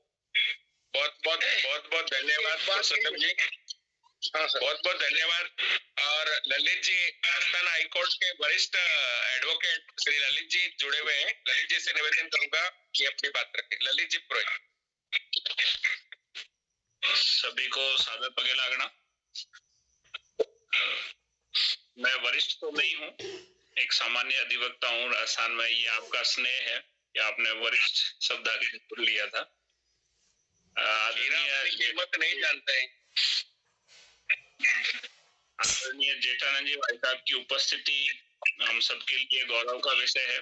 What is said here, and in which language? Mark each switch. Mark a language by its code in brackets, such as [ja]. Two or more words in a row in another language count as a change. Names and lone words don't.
[hi] बहुत धन्यवाद पुरुषोत्तम जी। हाँ सर, बहुत धन्यवाद। और ललित जी राजस्थान हाईकोर्ट के वरिष्ठ एडवोकेट श्री ललित जी जुड़े हुए हैं। ललित जी से निवेदन करूंगा कि अपनी बात रखें। ललित जी पुरोहित। सभी को सादर [mwr] पगे लागना। [hi] मैं वरिष्ठ तो नहीं हूँ, एक सामान्य अधिवक्ता हूँ राजस्थान में। ये आपका स्नेह है कि आपने वरिष्ठ शब्द आगे लिया था। कीमत नहीं जानते हैं। आदरणीय जेठानंद जी भाई साहब की उपस्थिति हम सबके लिए गौरव का विषय है।